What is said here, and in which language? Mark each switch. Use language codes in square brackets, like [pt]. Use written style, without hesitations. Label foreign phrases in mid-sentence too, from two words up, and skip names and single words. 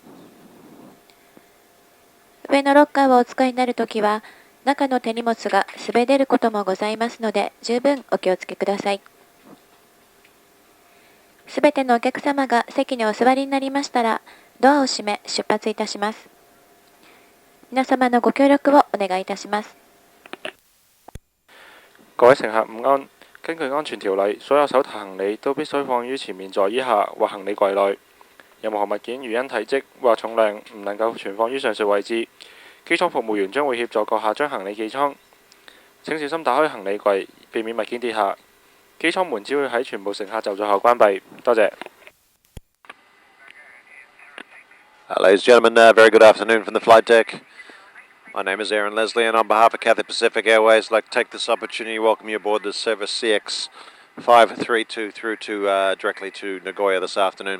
[ja] 上のロッカーをお使いになるときは、中の手荷物が滑れることもございますので、十分お気をつけください。すべてのお客様が席にお座りになりましたら、ドアを閉め出発いたします。皆様のご協力をお願いいたします。 [yue] 各位乘客午安。根據安全條例，所有手提行李都必須放於前面座椅下或行李櫃內。任何物件如因體積或重量唔能夠存放於上述位置，機艙服務員將會協助閣下將行李寄艙。請小心打開行李櫃，避免物件跌下。機艙門只會喺全部乘客就座後關閉。多謝。 [en] Ladies and gentlemen, very good afternoon from the flight deck. My name is Aaron Leslie, and on behalf of Cathay Pacific Airways, I'd like to take this opportunity to welcome you aboard the service CX532 through to directly to Nagoya this afternoon.